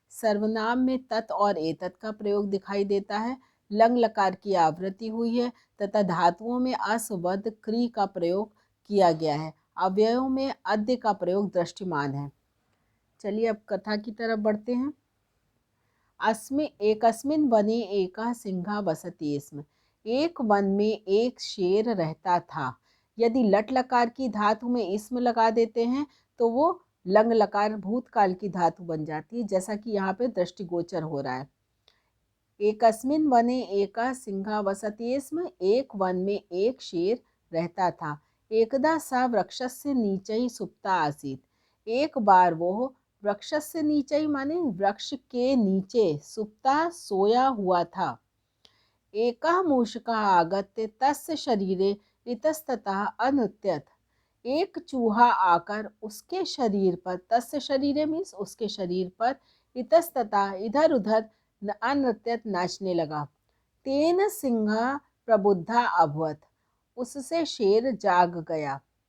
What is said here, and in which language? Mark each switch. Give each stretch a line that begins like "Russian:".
Hindi: सर्वनाम में तत् और एतत् का प्रयोग दिखाई देता है। लंग लकार की आवृत्ति हुई है तथा धातुओं में अस्वद क्री का प्रयोग किया गया है। अव्ययों में अद्य का प्रयोग दृष्टिमान है। चलिए अब कथा की तरफ बढ़ते हैं।
Sanskrit: एकस्मिन् वने एकः सिंहः वसति स्म।
Hindi: एक वन में एक शेर रहता था। यदि लट लकार की धातु में इस्म लगा देते हैं तो वो लंग लकार भूतकाल की धातु बन जाती है, जैसा कि यहाँ पे दृष्टिगोचर हो रहा है।
Sanskrit: एकस्मिन् वने एकः सिंहः वसति स्म।
Hindi: एक वन में एक शेर रहता था।
Sanskrit: एकदा सा वृक्षस्य नीचैः सुप्ता आसीत्।
Hindi: एक बार वो वृक्षस्य नीचैः माने वृक्ष के नीचे सुप्ता सोया हुआ था।
Sanskrit: एकः मूषकः आगत्य तस्य शरीरे इतस्ततः अनुत्यत।
Hindi: एक चूहा आकर उसके शरीर पर, तस्य शरीरे मीन्स उसके शरीर पर, इतस्ततः इधर उधर अनुत्यत नाचने लगा।
Sanskrit: तेन सिंह प्रबुद्धा अभवत।
Hindi: उससे शेर जाग गया।